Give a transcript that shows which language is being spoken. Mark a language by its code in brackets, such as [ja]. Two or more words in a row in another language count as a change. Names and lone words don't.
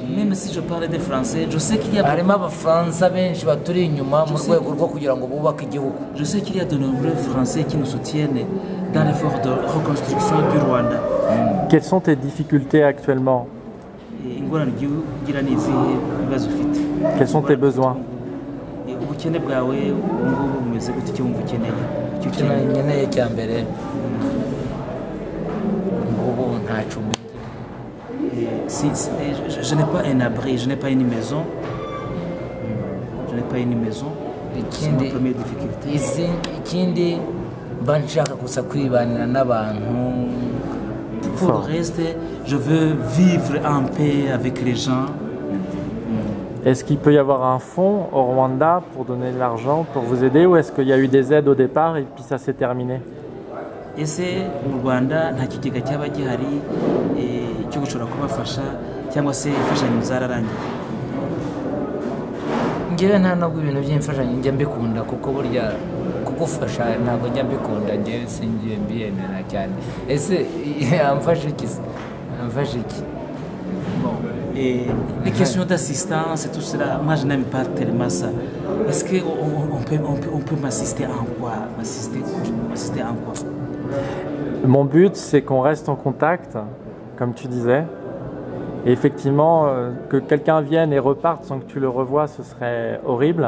[fr] Même si je parle des Français, je sais qu'il y a [rw] harimo abafaransa benshi baturi inyuma mu rwego rwo kugira ngo bubake igihugu. [fr] Je sais qu'il y a de nombreux Français qui nous soutiennent dans l'effort de reconstruction du Rwanda. Quelles sont tes difficultés actuellement? [rw] Ingorane ugira ni izihe bibazo ufite? [fr] Quels sont tes besoins? [rw] Ubukene bwawe ubu ngubu bumeze gute? Icyo wumva ukeneye? Icyo icyo ukeneye? nkeneye cya mbere ngubu nta cumbi. [fr] Je n'ai pas un abri, je n'ai pas une maison. Je n'ai pas une maison. C'est ma première difficulté. [rw] Ikindi mba nshaka gusa kwibanira n'abantu. [fr] Pour le reste, je veux vivre en paix avec les gens. Est-ce qu'il peut y avoir un fonds au Rwanda pour donner de l'argent, pour vous aider, ou est-ce qu'il y a eu des aides au départ et puis ça s'est terminé? [rw] Ese mu Rwanda nta kigega cyaba gihari cyo gushobora kubafasha cyangwa se imfashanyo zararangiye? Ngewe nta nubwo ibintu by'imfashanyo njya mbikunda, kuko burya kugufasha ntabwo njya mbikunda, ngewe singiye mbiyemera cyane. Ese amfashe iki? Amfashe iki? [fr] Bon, les questions d'assistance et tout cela, moi je n'aime pas tellement ça. Est-ce qu'on peut m'assister en quoi? M'assister en quoi? Mon but, c'est qu'on reste en contact, comme tu disais. Et effectivement, que quelqu'un vienne et reparte sans que tu le revoies, ce serait horrible.